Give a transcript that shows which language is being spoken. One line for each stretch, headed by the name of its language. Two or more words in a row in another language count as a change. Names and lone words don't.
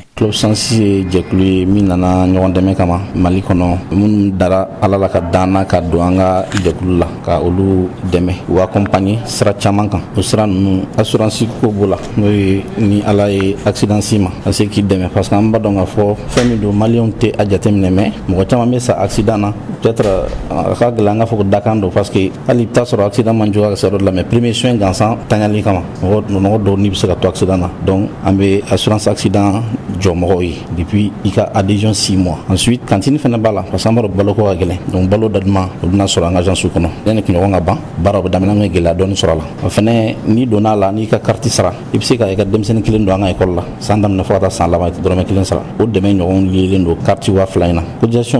Bambara: Club 66 ye jɛkulu ye min nana ɲɔgɔn dɛmɛ kama Mali kɔnɔ minnu dara Ala la ka danna ka don an ka jɛkulu la ka olu dɛmɛ u accompagner sira caman kan o sira ninnu assurance ko b'o la n'o ye ni Ala ye accident si ma ka se k'i dɛmɛ
French: parce que
Bambara: an b'a dɔn k'a fɔ fɛn min don maliyɛnw tɛ a jateminɛ mais mɔgɔ caman bɛ sa accident na peut-être a ka gɛlɛn an ka fɔ ko dakan don
French: parce que
Bambara: hali i bɛ taa sɔrɔ accident man jugu ka se yɔrɔ la mais
French: premier soin
Bambara: gansan taɲali kama mɔgɔ dɔw n'i bɛ se ka to accident na donc an bɛ
French: assurance accident
Bambara: jɔ mɔgɔw ye depuis i ka adhésion
French: 6 mois ensuite cantine
Bambara: fana b'a la
French: parce que
Bambara: an b'a dɔn baloko ka gɛlɛn donc balo daduma o bɛna sɔrɔ an ka agence kɔnɔ yanni kunɲɔgɔn ka ban baara o bɛ daminɛ an ka gɛlɛya dɔɔni sɔrɔ a la o fana n'i donna a la n'i ka carte sara i bɛ se ka i ka denmisɛnnin kelen don an ka école la san daminɛ fo ka taa san laban i tɛ dɔrɔmɛ 1 sara o dɛmɛ ɲɔgɔn lielen don carte 2000 in na cotisation